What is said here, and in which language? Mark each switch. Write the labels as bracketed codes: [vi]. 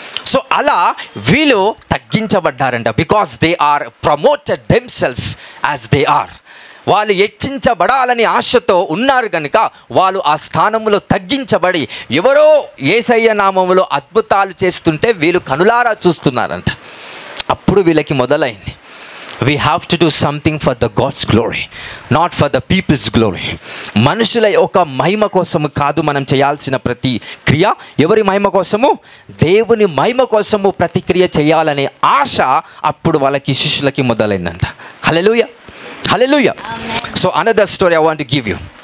[te] So అలా వీళ్ళు తగ్గించబడ్డారంట. [en] Because they are promoted themselves as they are. [te] వాళ్ళు హెచ్చించబడాలని ఆశతో ఉన్నారు కనుక వాళ్ళు ఆ స్థానంలో తగ్గించబడి ఎవరో యేసయ్య నామములో అద్భుతాలు చేస్తుంటే వీళ్ళు కనులారా చూస్తున్నారంట. అప్పుడు వీళ్ళకి మొదలైంది, [en] we have to do something for the God's glory, not for the people's glory. [te] మనుషుల యొక్క మహిమ కోసము కాదు మనం చేయాల్సిన ప్రతి క్రియ. ఎవరి మహిమ కోసము? దేవుని మహిమ కోసము ప్రతిక్రియ చేయాలనే ఆశ అప్పుడు వాళ్ళకి శిష్యులకి మొదలైందంట. [en] Hallelujah, hallelujah. So another story I want to give you.